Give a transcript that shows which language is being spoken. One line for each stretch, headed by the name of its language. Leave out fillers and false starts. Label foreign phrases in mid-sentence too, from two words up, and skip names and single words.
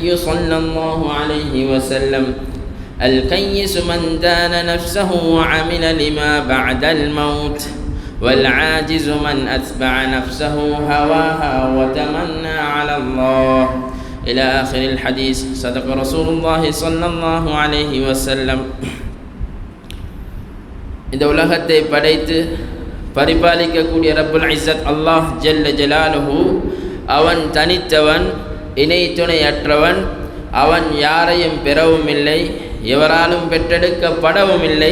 Arabic: صلى الله عليه وسلم الكيس من دان نفسه وعمل لما بعد الموت والعاجز من أتبع نفسه هواها وتمنى على الله إلى آخر الحديث صدق رسول الله صلى الله عليه وسلم
Tamil: இந்த உலகத்தை படைத்து பரிபாலிக்கக்கூடிய
Arabic: رب العزة الله جل جلاله
Tamil: அவன் தனித்தவன், இணை துணையற்றவன். அவன் யாரையும் பெறவும் இல்லை, எவராலும் பெற்றெடுக்கப்படவும் இல்லை.